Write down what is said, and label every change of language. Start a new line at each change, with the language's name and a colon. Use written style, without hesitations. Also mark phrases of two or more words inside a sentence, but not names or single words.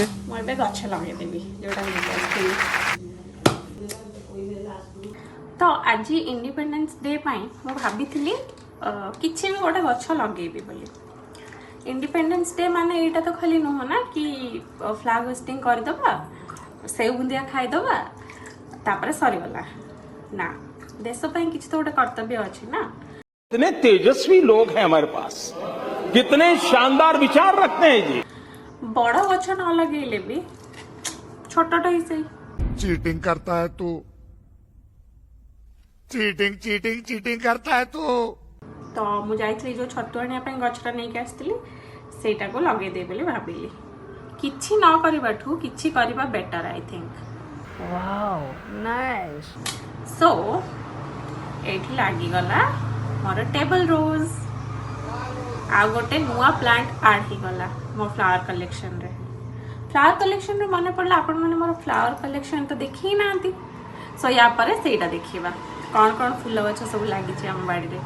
Odia: ମୁଁ ଏବେ ଗଛ ଲଗେଇଦେବି ଯୋଉଟା ନେଇକି ଆସିଥିଲି. ତ ଆଜି
English: Independence Day
Odia: ପାଇଁ ମୁଁ ଭାବିଥିଲି କିଛି ବି ଗୋଟେ ଗଛ ଲଗେଇବି ବୋଲି.
English: Independence Day
Odia: ମାନେ ଏଇଟା ତ ଖାଲି ନୁହଁ ନା କି
English: flag hoisting
Odia: କରିଦେବା ସେଉ ବୁନ୍ଦିଆ ଖାଇଦେବା ତାପରେ ସରିଗଲା. ନା ଦେଶ ପାଇଁ କିଛି ତ ଗୋଟେ କର୍ତ୍ତବ୍ୟ ଅଛି ନା.
Hindi: कितने तेजस्वी लोग हैं हमारे पास. कितने शानदार विचार रखते हैं जी.
Odia: ବଡ଼ ଗଛ ନ ଲଗେଇଲେ ବି ଛୋଟଟା ହିଁ ସେଇ.
Hindi: चीटिंग करता है तू. चीटिंग चीटिंग चीटिंग करता है तू.
Odia: ତ ମୁଁ ଯାଇଥିଲି ଯୋଉ ଛତୁ ଆଣିବା ପାଇଁ ଗଛଟା ନେଇକି ଆସିଥିଲି ସେଇଟାକୁ ଲଗେଇଦେବି ବୋଲି ଭାବିଲି. କିଛି ନ କରିବାଠୁ କିଛି କରିବା
English: better I think. wow nice.
Odia: ସୋ ଏଇଠି ଲାଗିଗଲା ମୋର
English: table rose.
Odia: ଆଉ ଗୋଟେ ନୂଆ
English: plant add
Odia: ହେଇଗଲା ମୋ
English: flower collectionରେ. flower collectionରେ
Odia: ମନେ ପଡ଼ିଲା ଆପଣମାନେ ମୋର
English: flower collection
Odia: ତ ଦେଖି ହିଁ ନାହାନ୍ତି. ସୋ ୟା ପରେ ସେଇଟା ଦେଖିବା କ'ଣ କ'ଣ ଫୁଲ ଗଛ ସବୁ ଲାଗିଛି ଆମ ବାଡ଼ିରେ.